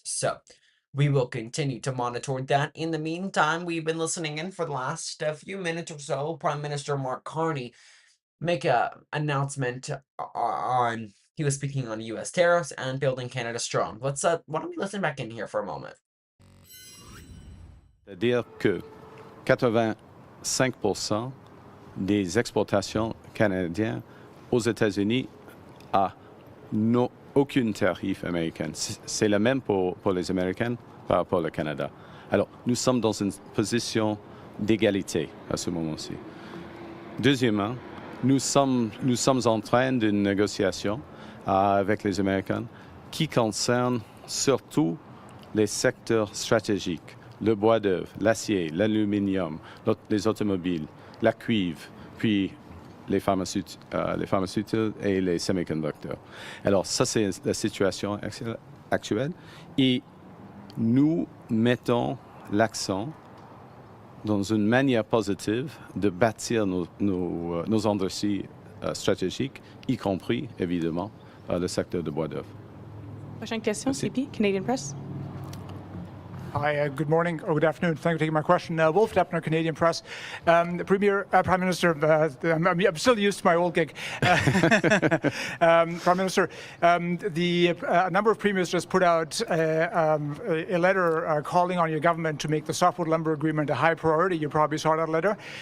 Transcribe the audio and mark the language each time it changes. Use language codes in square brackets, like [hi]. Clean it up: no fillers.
[en] So we will continue to monitor that. In the meantime, we've been listening in for the last few minutes or so. Prime Minister Mark Carney make a announcement on, he was speaking on U.S. tariffs and Building Canada Strong. Why don't we listen back in here for a moment? [fr] C'est-à-dire que 85% des exportations canadiennes aux États-Unis n'ont aucun tarif américain. C'est le même pour les Américains par rapport au Canada. Alors, nous sommes dans une position d'égalité à ce moment-ci. Deuxièmement, nous sommes en train d'une négociation avec les Américains qui concerne surtout les secteurs stratégiques. Le bois d'œuvre, l'acier, l'aluminium, les automobiles, la cuivre, puis les pharmaceutiques et les semi-conducteurs. Alors ça, c'est la situation actuelle. Et nous mettons l'accent dans une manière positive de bâtir nos industries stratégiques, y compris, évidemment, le secteur de bois d'œuvre. Prochaine question, CP, Canadian Press. [en] Hi, good morning or good afternoon. Thank you for taking my question. Wolf Deppner, Canadian Press. The Premier, Prime Minister, I'm still used to my old gig. Prime Minister, a number of premiers just put out a letter calling on your government to make the softwood lumber agreement a high priority. You probably saw that letter.